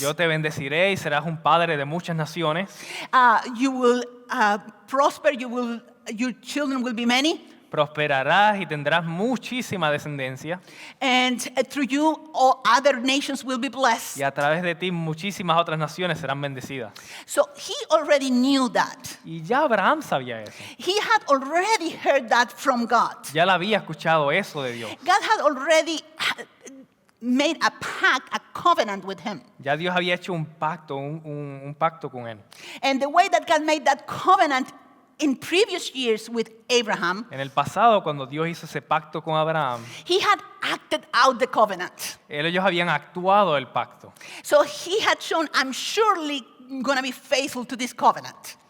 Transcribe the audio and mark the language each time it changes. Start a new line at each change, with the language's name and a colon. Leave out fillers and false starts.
Spanish: Yo te bendeciré y serás un padre de muchas naciones.
English: You will prosper. Your children will be many.
Spanish: Prosperarás y tendrás muchísima descendencia.
English: And through you, all other nations will be blessed.
Spanish: Y a través de ti muchísimas otras naciones serán bendecidas.
English: So he already knew that.
Spanish: Y ya Abraham sabía eso.
English: He had already heard that from God.
Spanish: Ya le había escuchado eso de Dios.
English: God had already made a pact, a covenant with him.
Spanish: Ya Dios había hecho un pacto, un pacto con él.
English: And the way that God made that covenant in previous years with Abraham,
Spanish: En el pasado, cuando Dios hizo ese pacto con Abraham,
English: he had acted out the covenant.
Spanish: ellos habían actuado el pacto.
English: So he had shown, I'm surely going to be faithful to this covenant.